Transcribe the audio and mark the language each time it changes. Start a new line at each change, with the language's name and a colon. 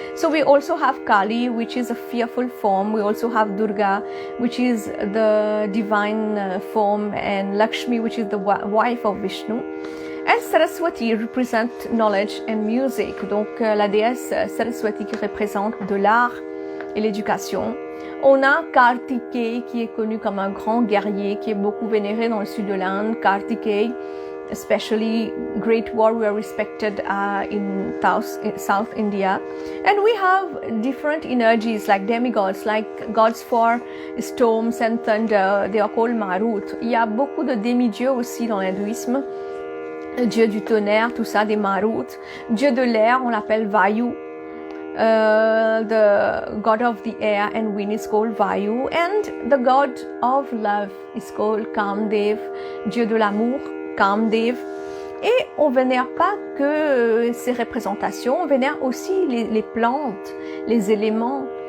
English: So we also have Kali, which is a fearful form. We also have Durga, which is the divine form, and Lakshmi, which is the wife of Vishnu. And Saraswati represent knowledge and music.
French: Donc la déesse Saraswati qui représente de l'art et l'éducation. On a Kartikeya qui est connu comme un grand guerrier qui est beaucoup vénéré dans le sud de l'Inde.
English: Kartikeya, especially great warrior respected in South India. And we have different energies like demigods, like gods for storms and thunder. They are called Marut.
French: Il y a beaucoup de demi-dieux aussi dans l'hindouisme. Dieu du tonnerre, tout ça, des Marut. Dieu de l'air, on l'appelle Vayu.
English: the god of the air and wind is called Vayu, and the god of love is called Kamdev,
French: dieu de l'amour,
English: Kamdev.
French: Et on vénère pas que ces représentations, on vénère aussi les plantes, les éléments.